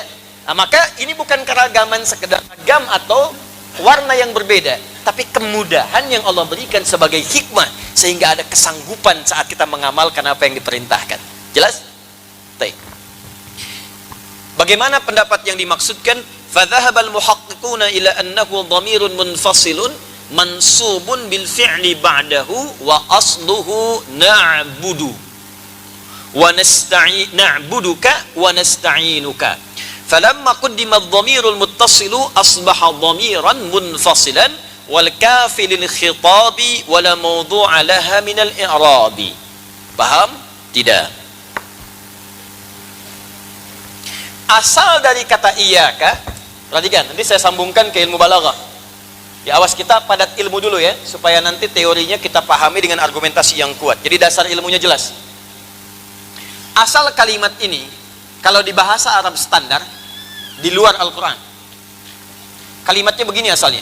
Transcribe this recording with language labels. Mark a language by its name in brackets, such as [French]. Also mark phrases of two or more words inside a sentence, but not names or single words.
[Indonesian] Nah, maka ini bukan keragaman sekedar ragam atau warna yang berbeda, tapi kemudahan yang Allah berikan sebagai hikmah, sehingga ada kesanggupan saat kita mengamalkan apa yang diperintahkan. Jelas? Baik. Bagaimana pendapat yang dimaksudkan? [Arabic] فذهب المحققون إلى أنه ضمير منفصل منصوب بالفعل بعده وأصله نعبد ونستعين نعبدك ونستعينك. فلما قدم الضمير المتصل أصبح ضميرا منفصلا والكاف للخطاب ولا موضع لها من الإعراب. [Indonesian] Paham? Tidak. Asal dari kata iyyaka, perhatikan, nanti saya sambungkan ke ilmu balaghah. Ya, awas kita padat ilmu dulu ya, supaya nanti teorinya kita pahami dengan argumentasi yang kuat. Jadi dasar ilmunya jelas. Asal kalimat ini, kalau di bahasa Arab standar, di luar Al-Quran, kalimatnya begini asalnya.